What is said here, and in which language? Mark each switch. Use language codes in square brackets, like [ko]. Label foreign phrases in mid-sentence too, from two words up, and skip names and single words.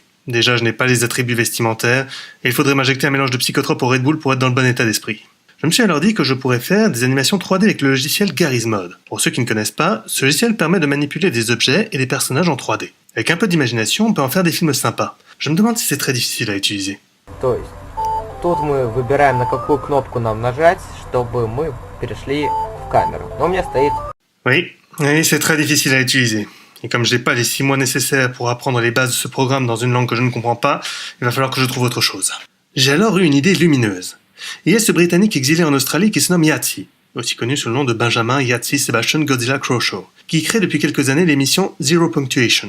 [fr] Déjà, je n'ai pas les attributs vestimentaires, et il faudrait m'injecter un mélange de psychotrope au Red Bull pour être dans le bon état d'esprit. Je me suis alors dit que je pourrais faire des animations 3D avec le logiciel Garry's Mod. Pour ceux qui ne connaissent pas, ce logiciel permet de manipuler des objets et des personnages en 3D. Avec un peu d'imagination, on peut en faire des films sympas. Je me demande si c'est très difficile à utiliser. [ru] То есть, тут мы выбираем, на какую кнопку нам нажать, чтобы мы перешли в камеру. Но у меня стоит... [fr] Oui, c'est très difficile à utiliser. Et comme je n'ai pas les 6 mois nécessaires pour apprendre les bases de ce programme dans une langue que je ne comprends pas, il va falloir que je trouve autre chose. J'ai alors eu une idée lumineuse. Il y a ce Britannique exilé en Australie qui se nomme Yahtzee, aussi connu sous le nom de Benjamin Yahtzee Sebastian Godzilla Croshaw, qui crée depuis quelques années l'émission Zero Punctuation.